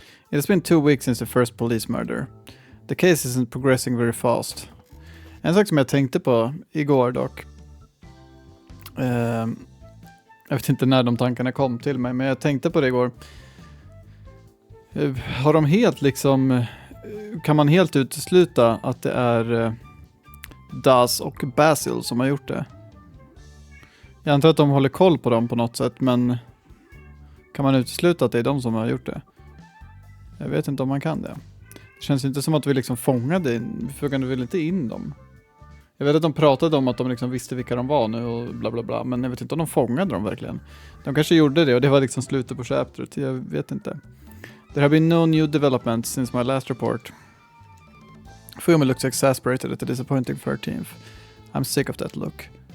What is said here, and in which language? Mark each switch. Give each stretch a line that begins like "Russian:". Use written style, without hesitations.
English: It has been 2 weeks since the first police murder. The case isn't progressing very fast.
Swedish: En sak som jag tänkte på igår dock. Jag vet inte när de tankarna kom till mig, men jag tänkte på det igår. Har de helt liksom... Kan man helt utesluta att det är Das och Basil som har gjort det? Jag antar att de håller koll på dem på något sätt, men kan man utesluta att det är de som har gjort det? Jag vet inte om man kan det. Det känns inte som att vi liksom fångade väl inte in dem. Jag vet att de pratade om att de liksom visste vilka de var nu och bla bla bla, men jag vet inte om de fångade dem verkligen. De kanske gjorde det och det var liksom slutet på chapteret, jag vet inte.
English: There have been no new developments since my last report. Fumi looks exasperated at the disappointing 13th. I'm sick of that look.